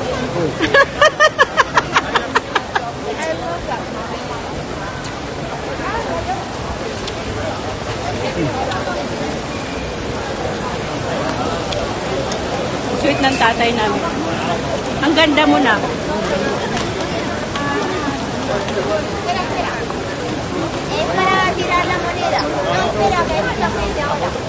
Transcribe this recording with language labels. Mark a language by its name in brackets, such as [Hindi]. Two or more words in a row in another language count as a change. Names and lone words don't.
[Filipino] Sweet ng tatay namin. Ang ganda mo na. [Spanish] Es para tirar la moneda. No, espera, que es la frente ahora.